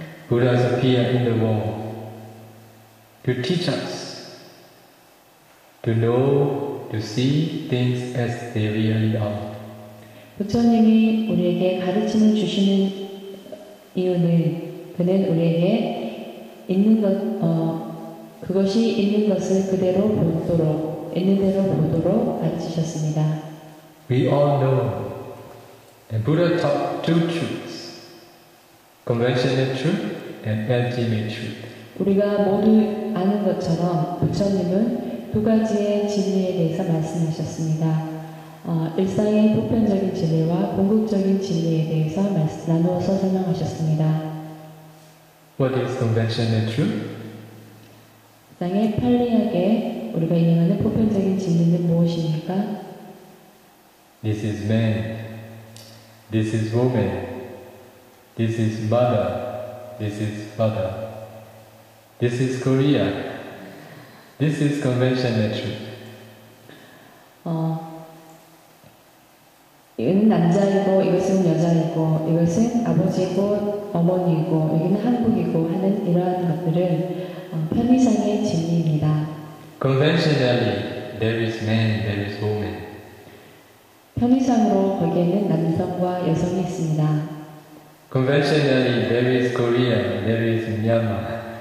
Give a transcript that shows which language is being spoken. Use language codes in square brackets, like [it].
[en] Buddhas appear in the world to teach us to know, to see things as they really are. [ko] 부처님이 우리에게 가르침을 주시는 이유는 그는 우리에게 있는 그것이 있는 것을 그대로 보도록, 있는 대로 보도록 가르치셨습니다. [en] We all know, and Buddha taught two truths, conventional truth and ultimate truth. [ko] 우리가 모두 아는 것처럼 부처님은 두 가지의 진리에 대해서 말씀하셨습니다. 일상의 보편적인 진리와 궁극적인 진리에 대해서 나누어서 설명하셨습니다. [en] What is conventional truth? [ko] 일상의 편리하게 우리가 인용하는 보편적인 진리는 무엇입니까? [en] This is man, this is woman, this is mother, this is father, this is Korea, this is conventional truth. [ko] 이것은 남자이고 이것은 여자이고 이것은 아버지이고 어머니이고 여기는 한국이고 하는 이러한 것들은 편의상의 진리입니다. [en] Conventionally, there is man, there is woman. [ko] 편의상으로 거기에는 남성과 여성이 있습니다. [en] Conventionally, there is Korea, there is Myanmar.